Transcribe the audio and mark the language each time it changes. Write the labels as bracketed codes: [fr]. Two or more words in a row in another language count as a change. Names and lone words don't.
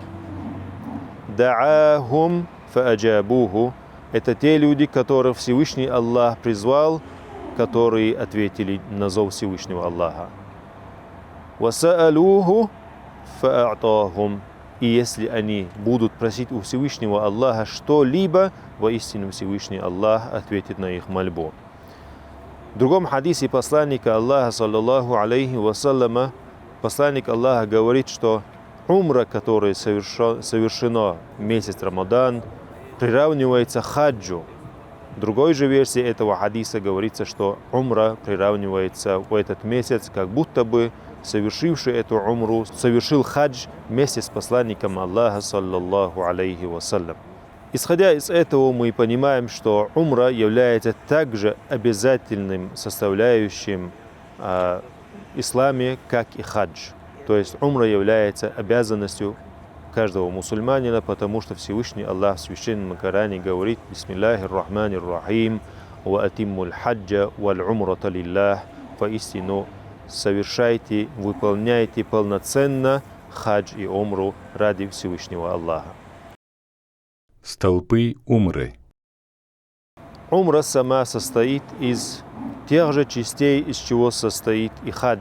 [ar] «دعاهم فأجابوه» [ru] – это те люди, которых Всевышний Аллах призвал, которые ответили на зов Всевышнего Аллаха. [ar] «وسألوه فأعطاهم» [ru] – и если они будут просить у Всевышнего Аллаха что-либо, воистину Всевышний Аллах ответит на их мольбу. В другом хадисе посланника Аллаха, [ar] صلى الله عليه وسلم, [ru] посланник Аллаха говорит, что умра, которая совершена в месяц Рамадан, приравнивается хаджу. В другой же версии этого хадиса говорится, что умра приравнивается в этот месяц, как будто бы совершивший эту умру совершил хадж вместе с посланником Аллаха, [ar] صلى الله عليه وسلم. [ru] Исходя из этого, мы понимаем, что умра является также обязательным составляющим исламе, как и хадж. То есть умра является обязанностью каждого мусульманина, потому что Всевышний Аллах в Священном Коране говорит: [ar] «بسم الله الرحمن الرحيم، وأتموا الحج والعمرة لله». [ru] Поистину совершайте, выполняйте полноценно хадж и умру ради Всевышнего Аллаха. Столпы умры. Умра сама состоит из тех же частей, из чего состоит и хадж.